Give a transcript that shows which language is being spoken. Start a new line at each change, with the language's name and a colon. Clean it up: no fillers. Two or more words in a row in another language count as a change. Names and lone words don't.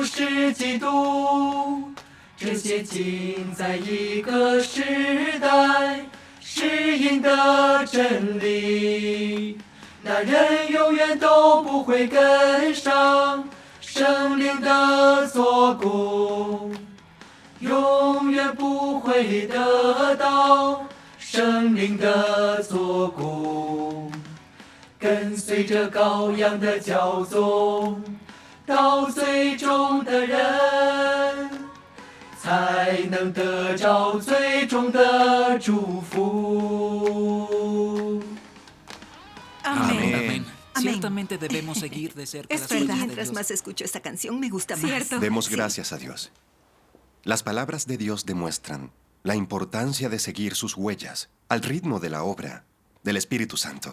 Chinese: 是基督，这些尽在一个时代适应的真理，那人永远都不会跟上圣灵的做工，永远不会得到圣灵的做工。跟随着羔羊的教宗，到最终的人，才能得着最终的祝福。
Spanish: Amén. Ciertamente debemos seguir de cerca Es las verdad. huellas de Mientras Dios. más escucho esta canción, me gusta más. Cierto. Demos gracias a Dios. Las palabras de Dios demuestran la importancia de seguir sus huellas al ritmo de la obra del Espíritu Santo.